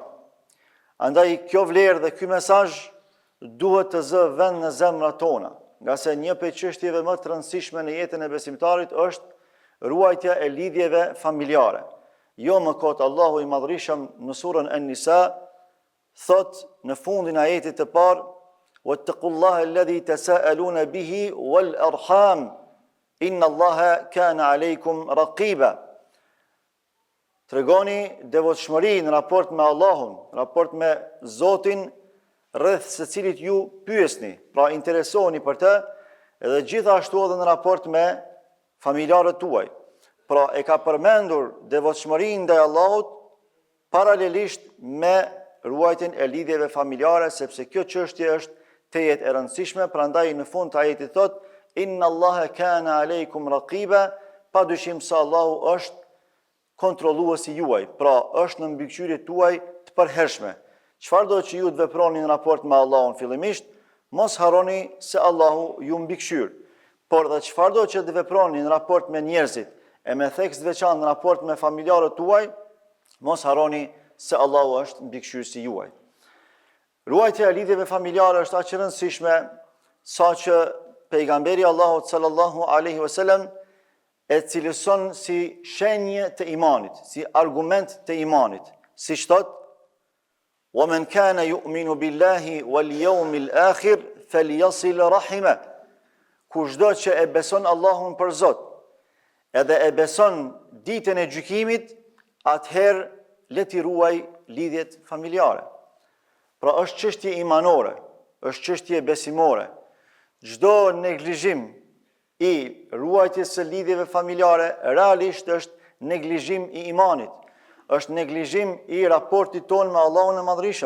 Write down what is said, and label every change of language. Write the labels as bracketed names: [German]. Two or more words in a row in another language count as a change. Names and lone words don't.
[Albanian] Andaj kjo vlerë dhe ky mesazh duhet të zë vend në zemrat tona, nga se një prej çështjeve më të rëndësishme në jetën e besimtarit është ruajtja e lidhjeve familjare. Jo më kot Allahu i Madhërisht në surën An-Nisa thot në fundin e ajetit të parë: [Arabic] "واتقوا الله الذي تساءلون به والأرحام إن الله كان عليكم رقيبا." [Albanian] Tregoni devotshmëri në raport me Allahun, në raport me Zotin, rreth së cilit ju pyesni, pra interesoni për të, edhe gjithashtu edhe në raport me familjarët tuaj. Pra e ka përmendur devotshmërinë ndaj Allahut paralelisht me ruajtjen e lidhjeve familjare, sepse kjo çështje është tejet e rëndësishme. Prandaj në fund të ajetit thot: [Arabic] "إن الله كان عليكم رقيبا", [Albanian] padyshim se Allahu është kontrolluesi juaj, pra është në mbikëqyrjet tuaj të përhershme. Çfarë do që ju të veproni në raport me Allahun fillimisht, mos harroni se Allahu ju mbikëqyr. Por dhe çfarë do që të veproni në raport me njerëzit, e me theks të veçantë në raport me familjarët tuaj, mos harroni se Allahu është mbikëqyrësi juaj. Ruajtja e lidhjeve familjare është aq e rëndësishme saqë pejgamberi Allahut [Arabic] صلى الله عليه وسلم [Albanian] e cilëson si shenjë të imanit, si argument të imanit, siç thotë: [Arabic] وَمَنْ كَانَ يُؤْمِنُ بِاللَّهِ وَالْيَوْمِ الْآخِرِ فَلْيَصِلْ رَحِمَهُ. [Albanian] Kushdo që e beson Allahun për Zot, edhe e beson ditën e gjykimit, atëherë le t'i ruaj lidhjet familjare. Pra është çështje imanore, është çështje besimore. Çdo neglizhim i ruajtjes së lidhjeve familjare realisht është neglizhim i imanit, është neglizhim i raportit ton me Allahun e Madhërisëm.